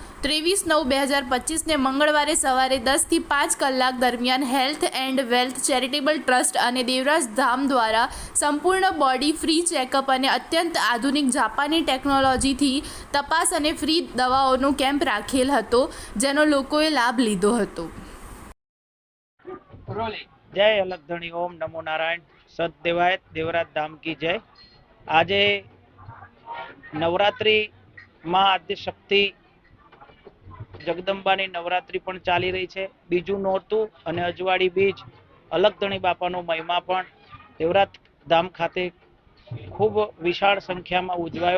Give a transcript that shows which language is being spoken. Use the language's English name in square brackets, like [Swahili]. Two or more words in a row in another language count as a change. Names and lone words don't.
[Gujarati] 23/9/2025ને મંગળવારે સવારે 10 થી 5 કલાક દરમિયાન હેલ્થ એન્ડ વેલ્થ ચેરિટેબલ ટ્રસ્ટ અને દેવરાજ ધામ દ્વારા સંપૂર્ણ [English] body free checkup [Gujarati] અને અત્યંત આધુનિક જાપાની ટેકનોલોજીથી તપાસ અને ફ્રી દવાઓનો કેમ્પ રાખેલ હતો, જેનો લોકોએ લાભ લીધો હતો। [Hindi] जय अलगधणी ओम नमो नारायण सतदेवायत देवराज धाम की जय। [Gujarati] આજે નવરાત્રી માં આદ્ય શક્તિ જગદંબાની નવરાત્રી પણ ચાલી રહી છે। બીજું નોરતું અને અજવાળી બીજ અલગધણી બાપાનો મહિમા પણ દેવરાજ ધામ ખાતે ખૂબ વિશાળ સંખ્યામાં ઉજવાયો।